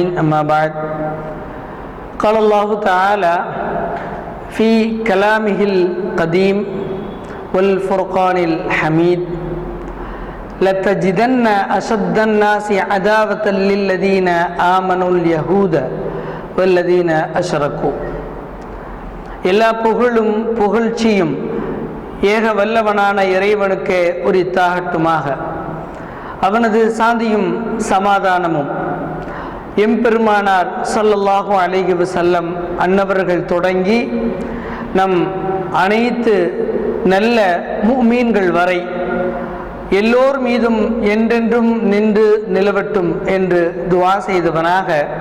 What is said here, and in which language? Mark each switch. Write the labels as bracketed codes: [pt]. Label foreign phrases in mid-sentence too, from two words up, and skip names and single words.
[ar] أما بعد، قال الله تعالى في كلامه القديم والفرقان الحميد: لتجدن أشد الناس عداوة للذين آمنوا اليهود والذين أشركوا. [ta] எல்லா புகழும் புகழ்ச்சியும் ஏக வல்லவனான இறைவனுக்கே உரித்தாகட்டுமாக. அவனது சாந்தியும் சமாதானமும் எம்பெருமானார் [ar] صلى الله عليه وسلم [ta] அன்னவர்கள் தொடங்கி நம் அனைத்து நல்ல முஃமின்கள் வரை எல்லோர் மீதும் என்றென்றும் நின்று நிலவட்டும் என்று துஆ செய்தவனாக,